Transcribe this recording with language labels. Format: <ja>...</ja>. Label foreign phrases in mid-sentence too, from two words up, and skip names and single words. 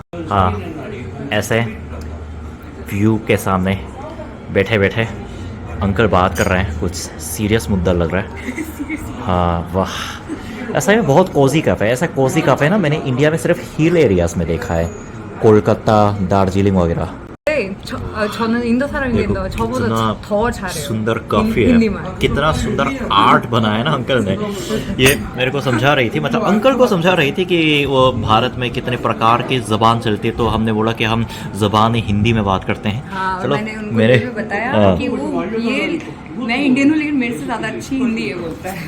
<hi>हाँ ऐसे व्यू के सामने बैठे बैठे अंकल बात कर रहे हैं, कुछ सीरियस मुद्दा लग रहा है। हाँ वाह, ऐसा है बहुत</hi> <en>cozy café</en> <hi>है। ऐसा</hi> <en>cozy café</en> <hi>है ना मैंने इंडिया में सिर्फ</hi> <en>hill areas</en> <hi>में देखा है, कोलकाता, दार्जिलिंग वगैरह।</hi> <ko>저는 인도 사람인데 저보다 더 잘해요.</ko> <hi>सुंदर कॉफी है, हिंदी만. कितना सुंदर आर्ट बनाया ना अंकल ने। ये मेरे को समझा रही थी, मतलब अंकल को समझा रही थी कि वो भारत में कितने प्रकार की जबान चलती है, तो हमने बोला कि हम जबान हिंदी में बात करते हैं। हाँ, चलो मैंने उनको मेरे ये भी बताया कि वो ये मैं इंडियन हूँ लेकिन मेरे से ज़्यादा अच्छी हिंदी है बोलता है।</hi>